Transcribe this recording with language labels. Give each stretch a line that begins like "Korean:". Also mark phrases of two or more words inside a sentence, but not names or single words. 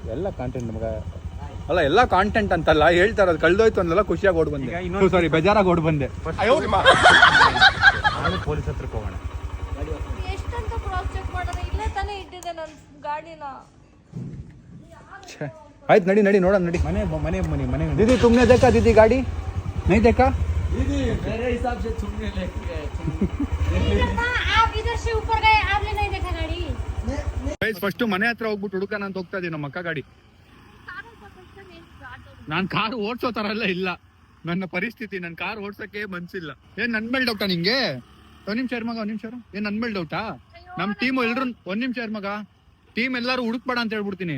Kannada: ಎಲ್ಲ ಕಾಂಟೆಂಟ್ ಮಗ, ಅಲ್ಲ ಎಲ್ಲ ಕಾಂಟೆಂಟ್ ಅಂತಲ್ಲ ಹೇಳ್ತಾರ, ಅದು ಕಳ್ದೋಯ್ತು ಅಂದಲ್ಲ, ಖುಷಿಯಾಗಿ ಓಡ್ ಬಂದೆ. ಸಾರಿ, ಬೇಜಾರಾಗಿ ಓಡ್ ಬಂದೆ. ಪೊಲೀಸ್ ಹತ್ರಕ್ಕೆ ಹೋಗೋಣ. ಎಷ್ಟಂತ
English: cross check
Kannada: ಮಾಡೋಣ, ಇಲ್ಲೇ ತಾನೇ ಇಟ್ಟಿದೆ ನನ್ ಗಾಡಿನ. ಆಯ್ತು ನಡಿ ನಡಿ ನೋಡೋಣ ನಡಿ. ಮನೆ ಮನೆ ಮನೆ ಮನೆ
Hindi: दीदी तुमने देखा दीदी गाड़ी नहीं देखा? मेरे हिसाब से तुमने आप इधर से ऊपर गए, आपने नहीं देखा गाड़ी?
Kannada: ಫಸ್ಟ್ ಮನೆ ಹತ್ರ ಹೋಗ್ಬಿಟ್ಟು ಹುಡುಕನ ಅಂತ ಹೋಗ್ತಾ ಇದೀನಿ. ನಮ್ಮ ಅಕ್ಕ ಗಾಡಿ. ನಾನ್ ಕಾರ್ ಓಡ್ಸೋ ತರ ಎಲ್ಲ ಇಲ್ಲ ನನ್ನ ಪರಿಸ್ಥಿತಿ. ನನ್ ಕಾರ್ ಓಡ್ಸಕ್ಕೆ ಮನ್ಸಿಲ್ಲ. ಏನ್ ನನ್ ಮೇಲೆ ಡೌಟಾ ನಿಂಗೆ? ಒಂದ್ ನಿಮಿಷ ಮಗ, ಒಂದ್ ನಿಮಿಷ. ಏನ್ ನನ್ ಮೇಲೆ ಡೌಟಾ? ನಮ್ ಟೀಮ್ ಎಲ್ರು ಒಂದ್ ನಿಮಿಷ ಮಗ, ಟೀಮ್ ಎಲ್ಲಾರು ಹುಡುಕ್ಬೇಡ ಅಂತ ಹೇಳ್ಬಿಡ್ತೀನಿ.